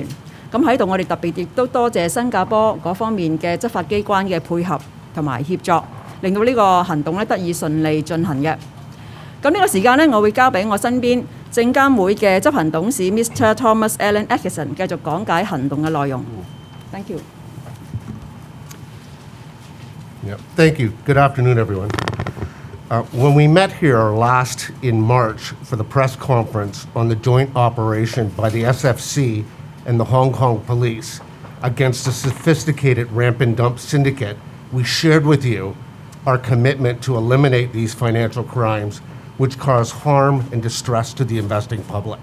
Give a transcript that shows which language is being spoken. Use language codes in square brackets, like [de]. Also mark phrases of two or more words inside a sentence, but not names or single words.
[yue] 咁喺度，我哋特別亦都多謝新加坡嗰方面嘅執法機關嘅配合同埋協作，令到呢個行動咧得以順利進行嘅。咁呢個時間呢，我會交俾我身邊證監會嘅執行董事 Mr. Thomas Allen Atkinson 繼續講解行動嘅內容。 [en] Thank you. Yeah, thank you. Good afternoon, everyone. When we met here last in March for the press conference on the joint operation by the SFC and the Hong Kong police against a sophisticated ramp and dump syndicate, we shared with you our commitment to eliminate these financial crimes which cause harm and distress to the investing public.